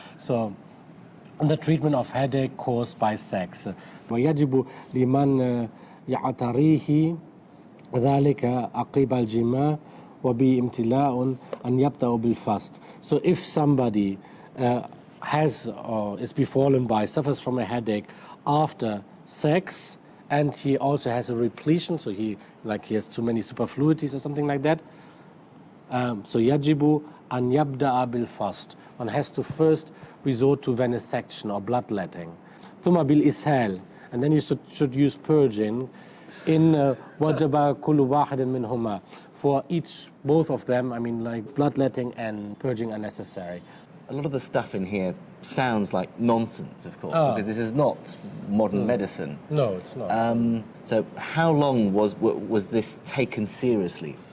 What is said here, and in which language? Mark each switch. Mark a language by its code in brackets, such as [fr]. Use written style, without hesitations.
[en] So, the treatment of headache caused by sex. [ar] ويجب لمن يعتريه ذلك عقب الجماع وبامتلاء أن يبدأ بالفست. [en] So if somebody has or is befallen by, suffers from a headache after sex, and he also has a repletion, so he has too many superfluities or something like that, so [ar] يجب أن يبدأ بالفست. [en] One has to first resort to venesection or bloodletting. [ar] ثم بالإسهال, [en] and then you should use purging. [ar] In وجب كل واحد منهما. [en] For both of them, bloodletting and purging are necessary. A lot of the stuff in here sounds like nonsense, of course, because this is not modern medicine. No, it's not. So how long was this taken seriously?